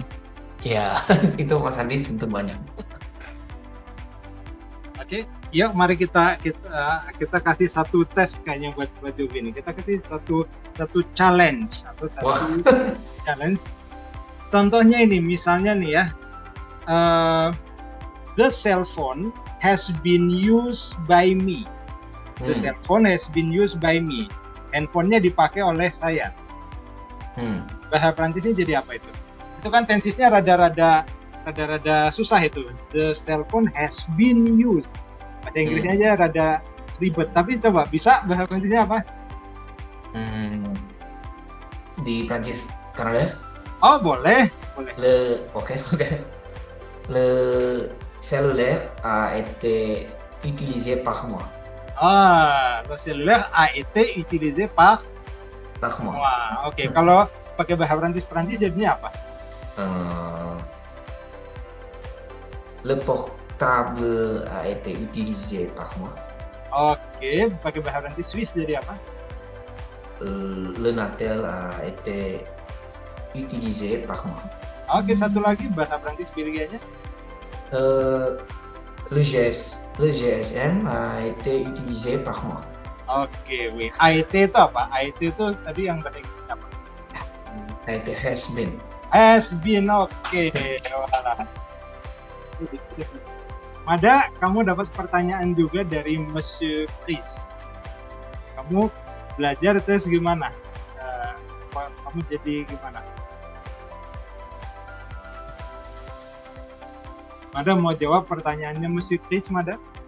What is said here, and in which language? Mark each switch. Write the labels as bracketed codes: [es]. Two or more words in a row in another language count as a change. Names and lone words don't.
[id] Ya, itu Mas Andi tentu banyak. Oke, yuk mari kita kasih satu tes kayaknya buat Jovi ini. Kita kasih satu challenge atau satu challenge. Contohnya ini, misalnya nih ya, [en] the cell phone has been used by me. The cell phone has been used by me. [id] Handphonenya dipakai oleh saya. Bahasa Prancisnya jadi apa itu? Itu kan tensisnya rada-rada susah itu. [en] The cell phone has been used. [id] Bahasa Inggrisnya aja rada ribet. Tapi coba bisa bahasa Prancisnya apa? Di Prancis, Kanada? Oh boleh. Oke. [fr] Le cellulaire a été utilisé par moi. Le cellulaire a été utilisé par moi. [id] Wah, oke. Kalau pakai bahasa Prancis jadinya apa? [fr] Le portable a été utilisé par moi. [id] Oke, pakai bahasa Prancis Swiss jadi apa? [fr] Le Natel a été utilisé par moi. [id] Oke, satu lagi bahasa Prancis Belgianya. [fr] Le GSM a été utilisé par moi. [id] Oke, IT itu apa? IT itu tadi yang bahasa Inggris apa? [en] IT has been. Has been, [id] oke. Mada, kamu dapat pertanyaan juga dari Monsieur Chris. Kamu belajar terus gimana? Kamu jadi gimana? Mada mau jawab pertanyaannya Monsieur Chris, Mada?